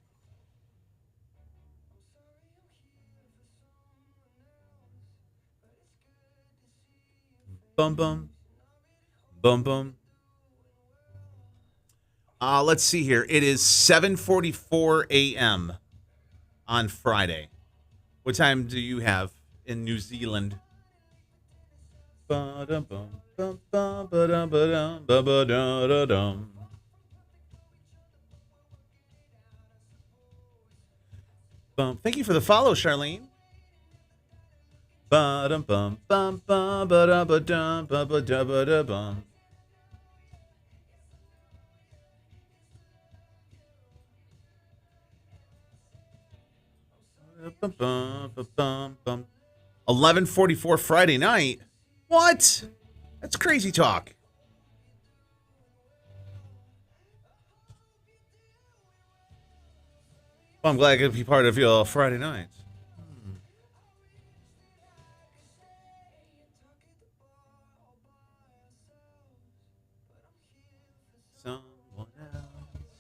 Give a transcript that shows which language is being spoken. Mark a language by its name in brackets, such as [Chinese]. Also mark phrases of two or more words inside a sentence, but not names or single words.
[English] Bum bum. Bum bum. Let's see here. It is 7:44 a.m. on Friday. What time do you have in New Zealand? Ba-dum-bum, bum-bum, ba-dum-ba-dum, ba-ba-dum-da-dum. Thank you for the follow, Charlene. Ba-dum-bum, bum-bum, ba-dum-ba-dum, ba-ba-dum-ba-dum. Bum, bum, bum, bum, bum. 11:44 Friday night. What? That's crazy talk. Well, I'm glad I could be part of your Friday nights. Someone else.